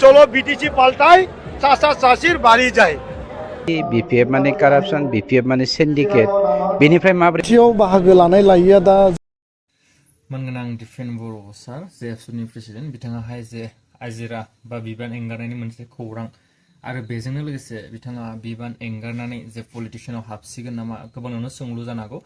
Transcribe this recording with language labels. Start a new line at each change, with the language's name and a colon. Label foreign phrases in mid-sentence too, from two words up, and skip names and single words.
Bangla: হলো বিটিসি পাল্টায় চাষির বাড়ি যায়। বিপিএফ মানে কারাপশন, বিপিএফ মানে সিন্ডিকেট,
Bodo: बेनिफ्राय माबोरै बाहागो लानाय लायैया दा मानगोनां दिफेन बर' सार जेएफसुनि प्रेसिडेन्ट बिथाङाहाय जे आजिरा बा बिबान एंगारनायनि मोनसे खौरां आरो बेजोंनो लोगोसे बिथाङा बिबान एंगारनानै जे पलिटिशियानाव हाबसिगोन नामा गोबाङावनो सोंलु जानो हागौ।